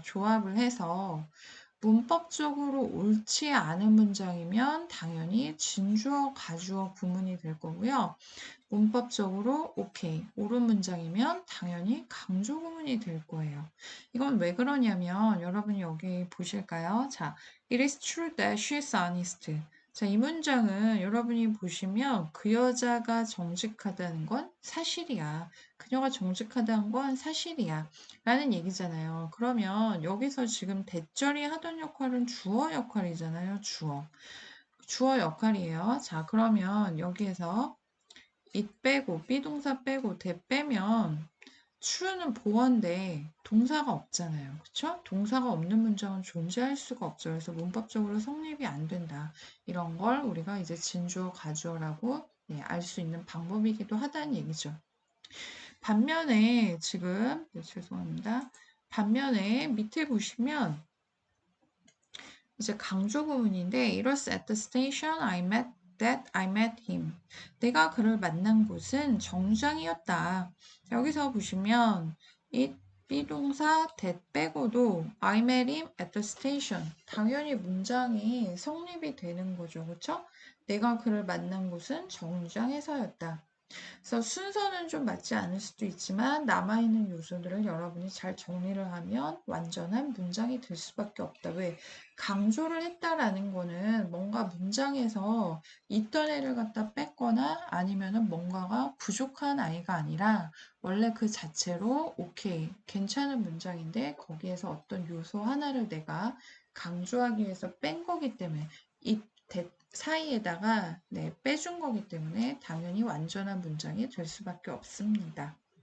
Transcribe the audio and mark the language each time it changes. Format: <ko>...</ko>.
<ko>조합을 해서 문법적으로 옳지 않은 문장이면 당연히 진주어, 가주어 구문이 될 거고요. 문법적으로 오케이, 옳은 문장이면 당연히 강조 구문이 될 거예요. 이건 왜 그러냐면 여러분이 여기 보실까요? 자,</ko> <en>it is true that she is honest.</en> <ko>자, 이 문장은 여러분이 보시면 그 여자가 정직하다는 건 사실이야. 그녀가 정직하다는 건 사실이야. 라는 얘기잖아요. 그러면 여기서 지금 대절이 하던 역할은 주어 역할이잖아요. 주어 역할이에요. 자, 그러면 여기에서 it 빼고 비동사 빼고 that 빼면 true는 보어인데 동사가 없잖아요. 그쵸? 동사가 없는 문장은 존재할 수가 없죠. 그래서 문법적으로 성립이 안 된다. 이런 걸 우리가 이제 진주어, 가주어라고 알 수 있는 방법이기도 하다는 얘기죠. 반면에 지금 죄송합니다. 반면에 밑에 보시면 이제 강조 부분인데</ko> <en>It was at the station that I met him.</en> <ko>내가 그를 만난 곳은 정류장이었다. 여기서 보시면</ko> <en>it 비동사 that</en> <ko>빼고도</ko> <en>I met him at the station.</en> <ko>당연히 문장이 성립이 되는 거죠. 그렇죠? 내가 그를 만난 곳은 정류장에서였다. 그래서 순서는 좀 맞지 않을 수도 있지만 남아있는 요소들을 여러분이 잘 정리를 하면 완전한 문장이 될 수밖에 없다. 왜? 강조를 했다라는 거는 뭔가 문장에서 있던 애를 갖다 뺐거나 아니면은 뭔가가 부족한 아이가 아니라 원래 그 자체로 오케이, 괜찮은 문장인데 거기에서 어떤 요소 하나를 내가 강조하기 위해서 뺀 거기 때문에 이 사이에다가 빼준 거기 때문에 당연히 완전한 문장이 될 수밖에 없습니다.</ko>